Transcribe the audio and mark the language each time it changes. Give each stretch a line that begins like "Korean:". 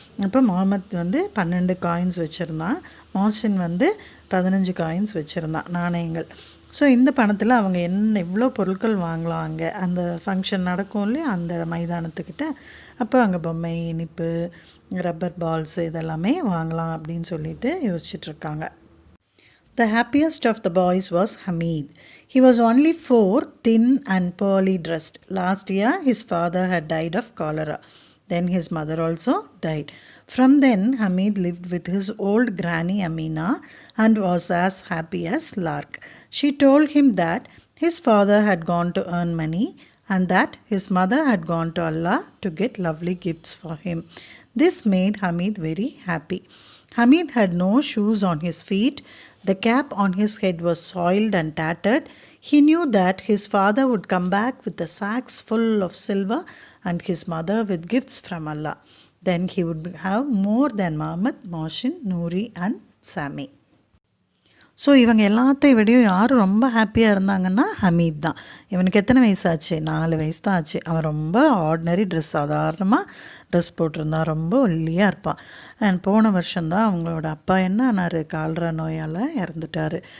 Tamil: இப்போ முகமது வந்து 12 காயின்ஸ் வச்சுருந்தான், மோஹசின் வந்து 15 காயின்ஸ் வச்சுருந்தான், நாணயங்கள். ஸோ இந்த பணத்தில் அவங்க எவ்வளோ பொருட்கள் வாங்கலாம் அங்கே அந்த ஃபங்க்ஷன் நடக்கும் இல்லையா அந்த மைதானத்துக்கிட்ட. அப்போ அங்கே பொம்மை, இனிப்பு, ரப்பர் பால்ஸ் இதெல்லாமே வாங்கலாம் அப்படின்னு சொல்லிட்டு யோசிச்சுட்ருக்காங்க.
English: The happiest of the boys was Hamid. He was only 4, thin and poorly dressed. Last year his father had died of cholera. Then his mother also died. From then Hamid lived with his old granny Amina and was as happy as lark. She told him that his father had gone to earn money and that his mother had gone to Allah to get lovely gifts for him. This made Hamid very happy. Hamid had no shoes on his feet. The cap on his head was soiled and tattered. He knew that his father would come back with the sacks full of silver and his mother with gifts from Allah. Then he would have more than Muhammad, Mohsin, Noori and Sami.
Tamil: So இவங்க எல்லாத்தையும் விடையும் யார் ரொம்ப ஹாப்பியாக இருந்தாங்கன்னா ஹமீத் தான். இவனுக்கு எத்தனை வயசு ஆச்சு? 4 வயசு தான் ஆச்சு. அவன் ரொம்ப ஆர்டினரி ட்ரெஸ், சாதாரணமாக ட்ரெஸ் போட்டிருந்தான், ரொம்ப ஒல்லியாக இருப்பான். அண்ட் போன வருஷம்தான் அவங்களோட அப்பா என்ன ஆனார்? கால்ரா நோயால் இறந்துட்டார்.